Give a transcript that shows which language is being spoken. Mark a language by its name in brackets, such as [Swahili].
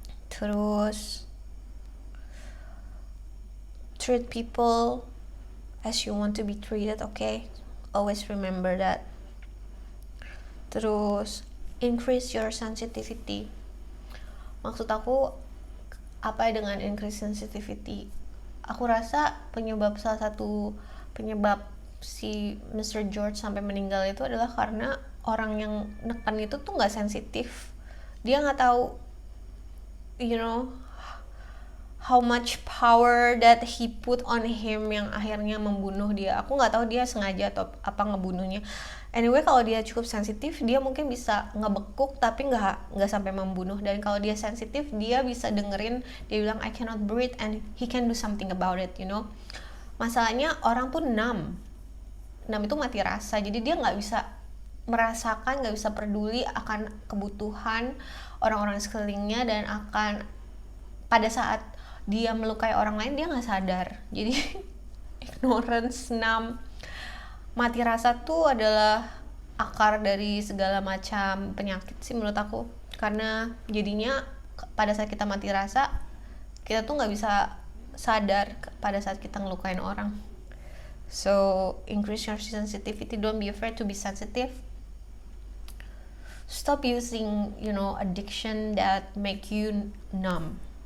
[English] Terus treat people as you want to be treated, okay? Always remember that. Terus increase your sensitivity. [Indonesian] Maksud aku apa dengan [English] increase sensitivity? [Indonesian] Aku rasa salah satu penyebab si Mr. George sampai meninggal itu adalah karena orang yang neken itu tuh nggak sensitif. Dia nggak tahu, [English] how much power that he put on him [Indonesian] yang akhirnya membunuh dia. Aku nggak tahu dia sengaja atau apa ngebunuhnya. Anyway, kalau dia cukup sensitif, dia mungkin bisa ngebekuk tapi nggak sampai membunuh. Dan kalau dia sensitif, dia bisa dengerin dia bilang [English] I cannot breathe and he can do something about it. [Indonesian] Masalahnya orang tuh numb itu mati rasa, jadi dia nggak bisa merasakan, nggak bisa peduli akan kebutuhan orang-orang sekelilingnya, dan akan pada saat dia melukai orang lain dia nggak sadar. Jadi ignorance, numb, mati rasa tuh adalah akar dari segala macam penyakit sih menurut aku. Karena jadinya pada saat kita mati rasa, kita tuh nggak bisa sadar pada saat kita ngelukain orang. [English] So increase your sensitivity, don't be afraid to be sensitive. Stop using, addiction that make you numb.